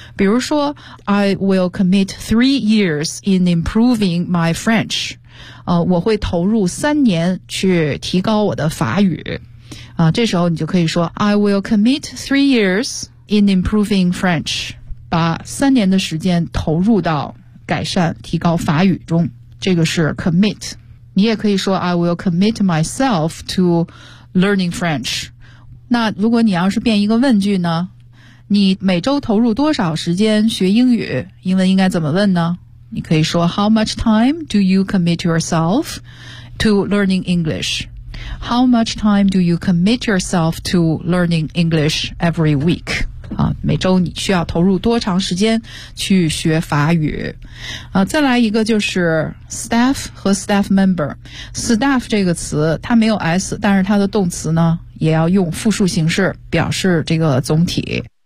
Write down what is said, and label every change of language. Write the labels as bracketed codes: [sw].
[zh] 比如说 [en] I will commit 3 years in improving my French， [zh] 我会投入3年去提高我的法语，这时候你就可以说 [en] I will commit 3 years in improving French， [zh] 把3年的时间投入到改善提高法语中，这个是 commit。你也可以说 [en] I will commit myself to learning French。 [zh] 那如果你要是变一个问句呢，你每周投入多少时间学英语，英文应该怎么问呢？你可以说 [en] How much time do you commit yourself to learning English? How much time do you commit yourself to learning English every week? [zh] 啊，每周你需要投入多长时间去学法语？再来一个就是 staff 和 staff member。 staff 这个词它没有 s， 但是它的动词呢也要用复数形式表示这个总体。